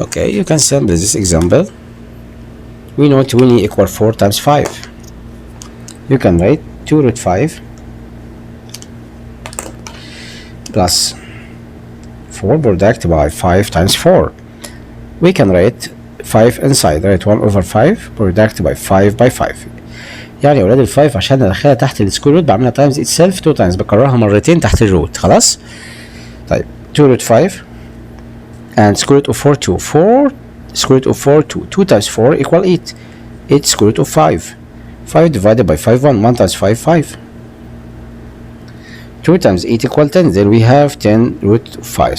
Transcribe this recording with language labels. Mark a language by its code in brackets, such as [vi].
[en] Okay, you can simplify this example. We know 20 equal 4 times 5. You can write 2 root 5 plus 4 product by 5 times 4. We can write 5 inside, write 1 over 5 product by 5 by 5. [ar] يعني يا ولاد ال 5 عشان ادخلها تحت السكوير روت بعملها [en] times itself [ar] 2 تايمز، بكررها مرتين تحت الروت. خلاص. [en] طيب 2 root 5 and square root of 4 2. 4 square root of 4 2. 2 times 4 equal 8. 8 square root of 5. 5 divided by 5 1. 1 times 5 5. 2 times 8 equal 10. Then we have 10 root of 5.